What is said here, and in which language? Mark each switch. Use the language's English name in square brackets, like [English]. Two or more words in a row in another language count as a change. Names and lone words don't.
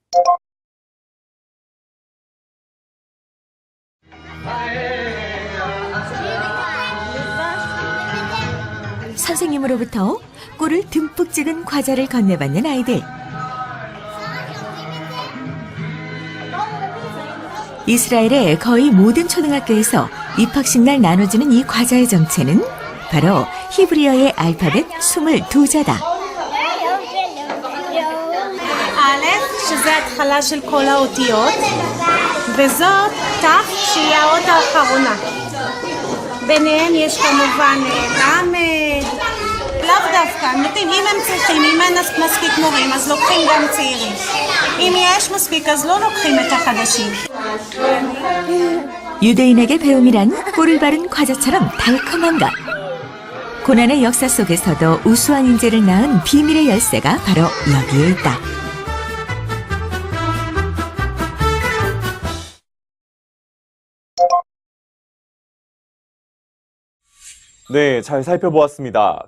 [Korean] 선생님으로부터 꿀을 듬뿍 찍은 과자를 건네받는 아이들. 이스라엘의 거의 모든 초등학교에서 입학식 날 나눠주는 이 과자의 정체는 바로 히브리어의 알파벳 22자다. [Hebrew] א', שזה התחלה של כל האותיות, וזאת ת' שהיא האות האחרונה. ביניהם יש כמובן למד, לאו דווקא, נותנים, אם הם צריכים, אם אין מספיק מורים, אז לוקחים גם צעירים. אם יש מספיק, אז לא לוקחים את החדשים. [Korean] 유대인에게 배움이란 꿀을 바른 과자처럼 달콤한 것. 고난의 역사 속에서도 우수한 인재를 낳은 비밀의 열쇠가 바로 여기에 있다. 네, 잘 살펴보았습니다.